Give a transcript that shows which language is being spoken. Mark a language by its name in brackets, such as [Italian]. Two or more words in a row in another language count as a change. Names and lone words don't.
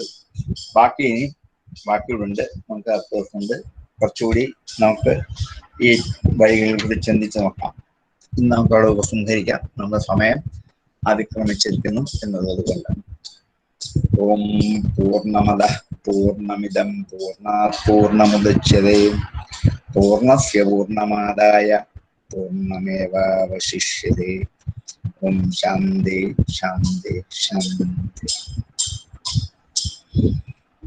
[Malayalam] ബാക്കിയുണ്ട്, നമുക്ക് അടുത്ത ദിവസമുണ്ട്. കുറച്ചുകൂടി നമുക്ക് ഈ വഴികളിൽ കൂടി ചിന്തിച്ച് നോക്കാം. ഇന്ന് നമുക്ക് അവിടെ ഉപസംഹരിക്കാം. നമ്മുടെ സമയം അതിക്രമിച്ചിരിക്കുന്നു എന്നുള്ളത് കൊണ്ട്. [Sanskrit] ഓം പൂർണ്ണമദഃ പൂർണ്ണമിദം പൂർണ്ണാത് പൂർണ്ണമുദച്യതേ പൂർണ്ണസ്യ പൂർണ്ണമാദായ പൂർണ്ണമേവാവശിഷ്യതേ. ഓം ശാന്തി ശാന്തി ശാന്തി.